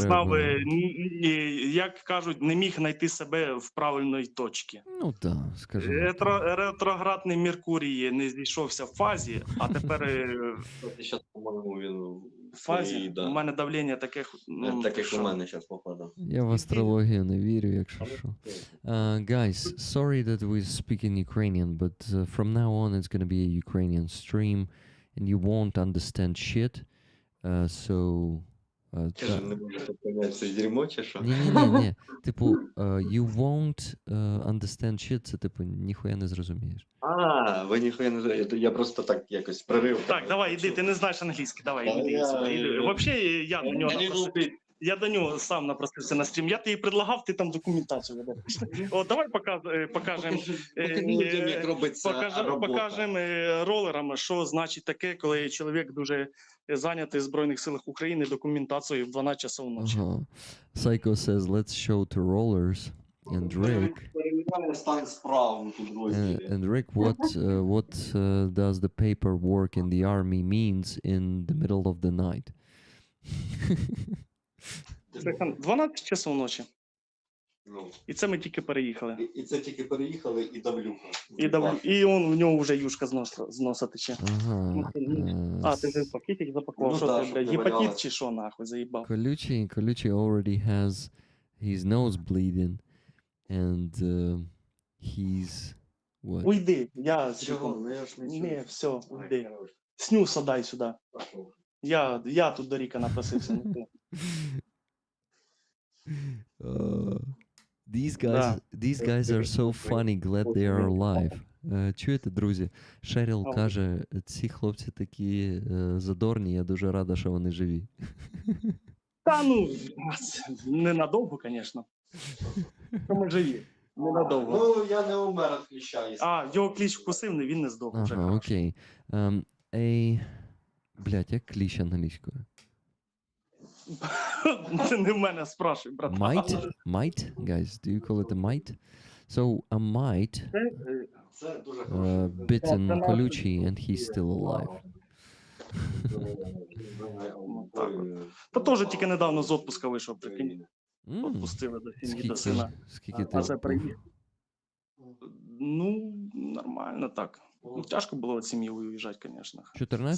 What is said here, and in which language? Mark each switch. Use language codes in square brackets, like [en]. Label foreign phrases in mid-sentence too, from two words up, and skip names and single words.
[uk] знав, як кажуть, не міг знайти себе в правильної точці. Ну так, скажімо так. Ретроградний Меркурій не зійшовся в фазі, а тепер Зараз, по-моєму, він в фазі. своїй, да. У мене давлення таке, Так як що? у мене зараз попадав. Я в астрологію не вірю, якщо що. [en] Guys, sorry that we speak in Ukrainian, but from now on it's gonna be a Ukrainian stream, and you won't understand shit. So... [uk] Каже, не можу поняти, це дерьмо чи що? Ні. Типу, [en] you won't understand shit, [uk] це типу, ніхуя не зрозумієш. Ви ніхуя не знаєте, я просто так якось прорив. Так, давай, іди, ти не знаєш англійський, давай, Та іди я- сюди. Іди. Взагалі, я до нього напросився. Я до нього сам напросився на стрім. Я тобі предлагав, ти там документацію ведеш. О, давай покажемо. Покажи людям, як робиться робота. Покажемо ролерам, що значить таке, коли чоловік дуже зайнятий в Збройних силах України документацією в 12 часов ночі. Ага. [en] Psycho says, let's show to rollers. And Rick, [uk] Перевіряє стан справ у підрозділі. [en] and Rick, what does the paperwork in the army means in the middle of the night? [uk] Це 12 часов ночі. Ну, І це ми тільки переїхали. і це тільки переїхали, і давлюха. І в нього вже юшка з носа тече. Ага. А, ти вже пакетик запакував, Ну що да, ти, щоб блядь, не гепатит валялось. чи що, нахуй, заїбав. [en] Колючий already has his nose bleeding, and he's what? [uk] Уйди, я Чого? Ну я ж не чую. Не, все, Ай, уйди. хорош. Снюса дай сюди. Пошов. Я тут до Ріка напросився. не ти. [en] These guys are so funny, glad they are alive. [uk] Чуєте, друзі? Шеріл Ага. каже, ці хлопці такі задорні, я дуже рада, що вони живі. Та ну, ненадовго, звісно. Ми живі. Ненадовго. Ну, я не умер від кліща. А, його кліщ вкусив, він не здох вже. Ага, окей. Блядь, як кліщ англійською? Ти не в мене спрашуй, брат. [en] Might? Might? Guys, do you call it a might? So, a might... [uk] Це дуже хороший. [en] Bitten колючий, and he's still alive. [uk] Ну, так от. Та теж тільки недавно з отпуска вийшов, прикинь. Відпустили до сім'ї, до сина. Скільки А ти це був? приїхав. Ну, нормально так. Ну, тяжко було від сім'ї виїжджати, звісно. 14